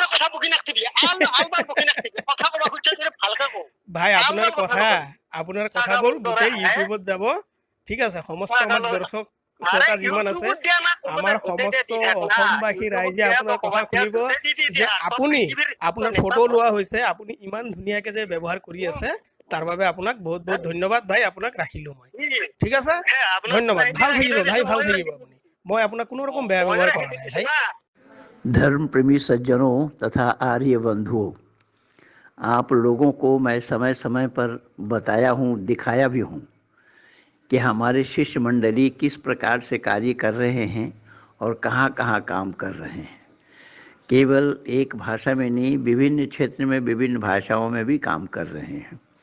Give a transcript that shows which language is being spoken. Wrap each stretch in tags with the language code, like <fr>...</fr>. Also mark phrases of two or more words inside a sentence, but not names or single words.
<as>ভাই আপোনাৰ কথাবোৰ গোটেই ইউটিউবত যাব ঠিক আছে সমস্ত আমাৰ দৰ্শক শ্ৰোতা যিমান আছে আমাৰ সমস্ত অসমবাসী ৰাইজে আপোনাৰ কথা শুনিব যে আপোনাৰ ফটো লোৱা হৈছে আপুনি ইমান ধুনীয়াকে যে ব্যৱহাৰ কৰি আছে তাৰ বাবে আপোনাক বহুত বহুত ধন্যবাদ ভাই আপোনাক ৰাখিলো মই ঠিক আছে ধন্যবাদ ভাল থাকিব ভাই ভাল থাকিব আপুনি মই আপোনাক কোনো ৰকম বেয়া ব্যৱহাৰ কৰা নাই ভাই</as> <hi>धर्म प्रेमी सज्जनों तथा आर्य बंधुओं आप लोगों को मैं समय समय पर बताया हूँ दिखाया भी हूँ कि हमारे शिष्य मंडली किस प्रकार से कार्य कर रहे हैं और कहाँ कहाँ काम कर रहे हैं केवल एक भाषा में नहीं विभिन्न क्षेत्र में विभिन्न भाषाओं में भी काम कर रहे हैं</hi>